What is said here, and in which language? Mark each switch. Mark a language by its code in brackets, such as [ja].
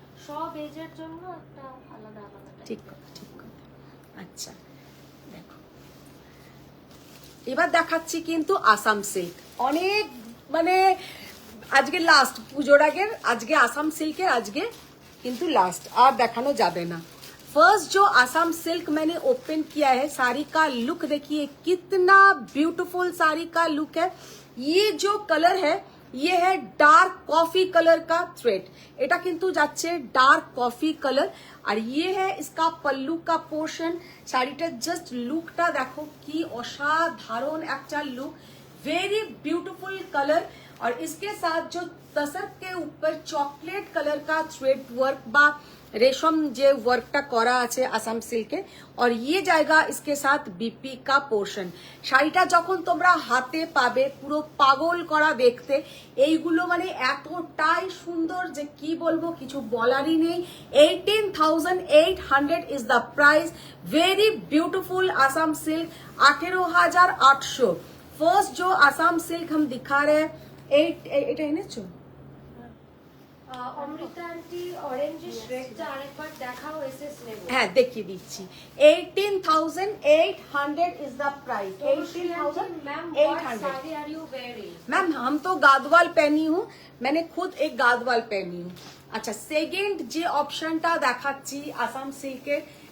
[bn] সব এজের জন্য একটা আলাদা আলাদা type। ঠিক কথা, ঠিক কথা। আচ্ছা, দেখো এবার দেখাচ্ছি কিন্তু আসাম সিল্ক। অনেক মানে আজকে লাস্ট, পুজোর আগের আজকে আসাম সিল্কের, আজকে কিন্তু লাস্ট, আর দেখানো যাবে না। [hi] फर्स्ट जो आसाम सिल्क मैंने ओपन किया है, साड़ी का लुक देखिए कितना ब्यूटीफुल साड़ी का लुक है। ये जो कलर है ये है डार्क कॉफी कलर का थ्रेड। [bn] এটা কিন্তু যাচ্ছে ডার্ক কফি কালার। [hi] আর ये है इसका पल्लू का पोर्शन। [bn] শাড়িটার জাস্ট লুকটা দেখো কি অসাধারণ একটা লুক, ভেরি বিউটিফুল কালার। [hi] और इसके साथ जो तसर के ऊपर चॉकलेट कलर का थ्रेड वर्क बा रेशम जे वर्कটা [bn] করা আছে আসাম সিল্কে [hi] और ये जाएगा इसके साथ बीपी का पोर्शन [bn] শাড়িটা যখন তোমরা হাতে পাবে পুরো পাগল করা দেখতে এইগুলো মানে এতটাই সুন্দর যে কি বলবো কিছু বলারই নেই 18800 is the price [hi] very beautiful Assam silk 18800 first जो आसाम सिल्क हम दिखा रहे हैं [bn] এটা এনেছো অমৃতা আন্টি অরেঞ্জিশ রেডটা আরেকবার দেখাও এসএস নেব হ্যাঁ দেখিয়ে দিচ্ছি 18800 is the price 18800 [en] sari are you wearing [hi] ma'am हम तो गादवाल पहनी हूँ मैंने खुद एक गादवाल पहनी हूँ अच्छा सेकेंड [bn] যে অপশনটা দেখাচ্ছি আসাম সিল্কের